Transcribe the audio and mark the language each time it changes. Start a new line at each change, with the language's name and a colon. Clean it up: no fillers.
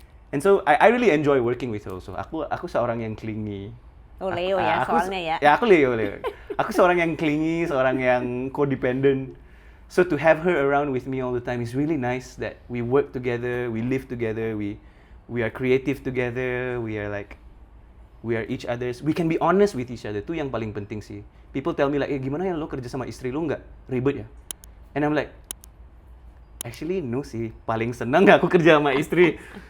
English: And so I really enjoy working with her also.
Indonesian: Aku seorang yang clingy. Oh, Leo ya soalnya ya. Ya, aku Leo. Aku seorang yang clingy, seorang yang codependent.
English: So to have her around with me all the time is really nice, that we work together, we live together, we are creative together, we are each other's, we can be honest with each other.
Indonesian: Itu yang paling penting sih.
English: People tell me like,
Indonesian: gimana ya lo kerja sama istri lo, nggak ribet ya?
English: And I'm like, actually no
Indonesian: sih, paling senang aku kerja sama istri.